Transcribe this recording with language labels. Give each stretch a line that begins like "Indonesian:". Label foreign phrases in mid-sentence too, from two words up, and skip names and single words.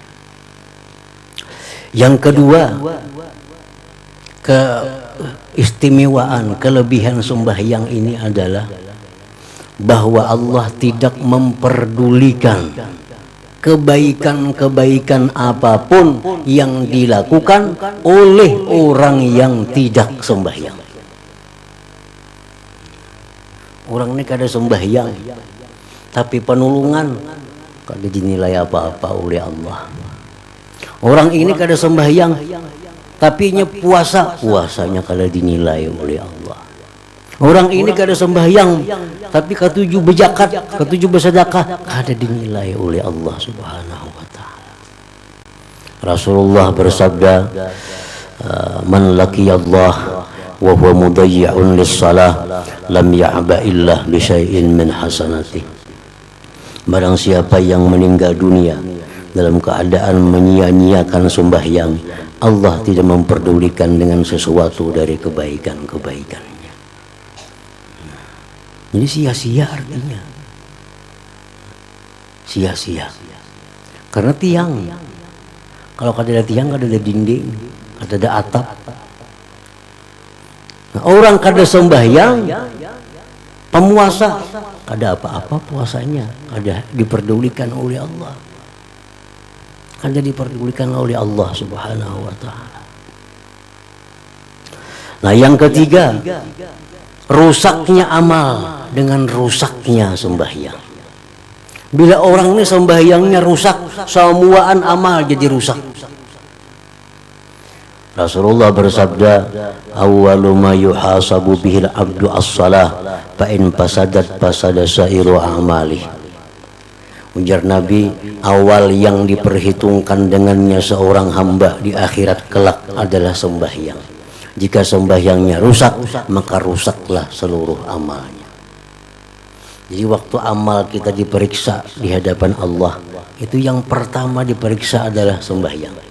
Indonesian: Yang kedua, keistimewaan, kelebihan sembahyang ini adalah bahwa Allah tidak memperdulikan kebaikan-kebaikan apapun yang dilakukan oleh orang yang tidak sembahyang. Orang ini kada sembahyang, tapi penulungan kada dinilai apa-apa oleh Allah. Orang ini kada sembahyang, tapi puasanya kada dinilai oleh Allah. Orang ini kada sembahyang, tapi ketujuh berzakat, ketujuh bersedekah, kada dinilai oleh Allah
Arabic: سبحانه وتعالى.
Indonesian: Rasulullah bersabda,
Arabic: من لقي الله وهو مضيع للصلاة لم يعبأ إلا بشيء من حسناته.
Indonesian: Barang siapa yang meninggal dunia dalam keadaan menyia-nyiakan sembahyang, Allah tidak memperdulikan dengan sesuatu dari kebaikan-kebaikan. Jadi sia-sia artinya. Sia-sia. Karena tiang. Kalau kada ada tiang, kada ada dinding, kada ada atap. Nah, orang kada sembahyang, pemuasa kada apa-apa puasanya, kada diperdulikan oleh Allah, kada diperdulikan oleh Allah
Arabic: سبحانه وتعالى.
Indonesian: Nah, yang ketiga, rusaknya amal dengan rusaknya sembahyang. Bila orang ini sembahyangnya rusak, semuaan amal jadi rusak. Rasulullah bersabda,
Arabic: أول ما يحاسب به العبد الصلاة فإن فسدت فسد سائر أعماله.
Indonesian: Ujar Nabi, awal yang diperhitungkan dengannya seorang hamba di akhirat kelak adalah sembahyang. Jika sembahyangnya rusak, maka rusaklah seluruh amalnya. Jadi waktu amal kita diperiksa di hadapan Allah, itu yang pertama diperiksa adalah sembahyang.